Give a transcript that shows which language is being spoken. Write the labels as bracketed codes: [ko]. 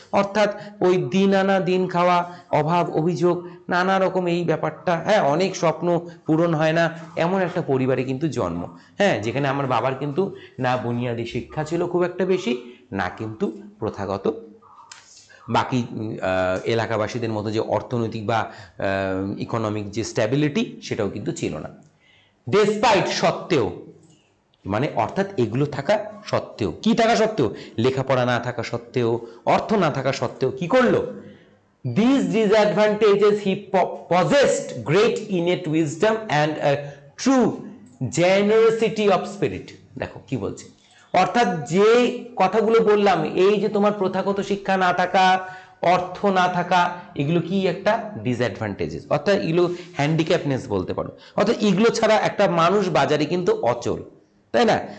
[bn] অর্থাৎ ওই দিন আনা দিন খাওয়া, অভাব অভিযোগ, নানা রকম এই ব্যাপারটা, হ্যাঁ, অনেক স্বপ্ন পূরণ হয় না, এমন একটা পরিবারে কিন্তু জন্ম, হ্যাঁ, যেখানে আমার বাবার কিন্তু না বুনিয়াদী শিক্ষা ছিল খুব একটা বেশি, না কিন্তু প্রথাগত বাকি এলাকাবাসীদের মতো যে অর্থনৈতিক বা ইকোনমিক যে স্ট্যাবিলিটি সেটাও কিন্তু ছিল না। ডেসপাইট, সত্ত্বেও, মানে অর্থাৎ এগুলো থাকা সত্ত্বেও, কি থাকা সত্ত্বেও? লেখাপড়া না থাকা সত্ত্বেও, অর্থ না থাকা সত্ত্বেও কি করলো? [en] These disadvantages he possessed great innate wisdom and a true generosity of spirit. [bn] দেখো কি বলছে, অর্থাৎ যে কথাগুলো বললাম, এই যে তোমার প্রথাগত শিক্ষা না থাকা, অর্থ না থাকা, এগুলো কি একটা ডিসঅ্যাডভান্টেজেস, অর্থাৎ এগুলো হ্যান্ডিক্যাপনেস বলতে পারো। অর্থাৎ এগুলো ছাড়া একটা মানুষ বাজারে কিন্তু অচল, তাই না?